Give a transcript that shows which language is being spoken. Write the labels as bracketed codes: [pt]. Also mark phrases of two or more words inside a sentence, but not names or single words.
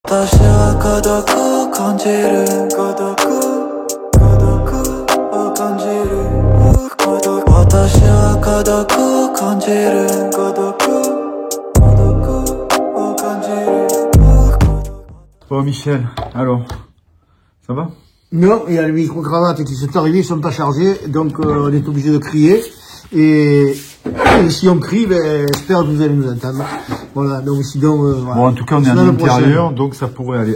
[ja] 私は孤独を感じる孤独を感じる私は孤独を感じる孤独を感じる [fr] Bon Michel, alors, ça va? Non, il y a les micro-cravates qui sont arrivés, ils sont pas chargés, donc on est obligé de crier. Et si on crie, ben, j'espère que vous allez nous entendre. Voilà, donc sinon... voilà. Bon, en tout cas, on est à l'intérieur, donc ça pourrait aller.